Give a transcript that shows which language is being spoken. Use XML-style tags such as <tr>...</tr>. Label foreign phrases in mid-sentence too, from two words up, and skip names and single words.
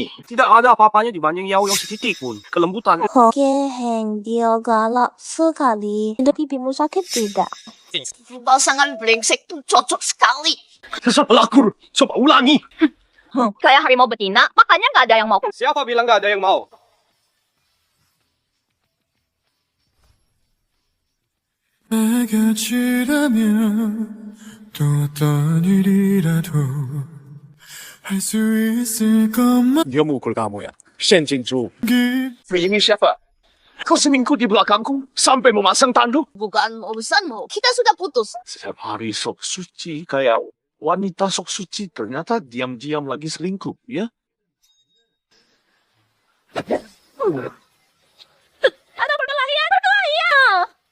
<id>Tidak ada apa-apanya dibanding Yao yang setitik pun. Kelembutan. Heng, dia galak sekali. Pipimu sakit tidak? Pasangan brengsek tuh cocok sekali. Dasar pelakor, coba ulangi. Kayak harimau betina, makanya nggak ada yang mau. Siapa bilang nggak ada yang mau?</id> <ko>내가 지라면 또 어떤 일이라도 할 수 있을 것만</ko> <id>Dia mukul kamu ya? Shen Jinju. Ini siapa? Kau seminggu di belakangku sampai memasang tanduk. Bukan urusanmu. Kita sudah putus. Setiap hari sok suci kayak wanita sok suci ternyata diam-diam lagi selingkuh, ya? Ada perkelahian.</id>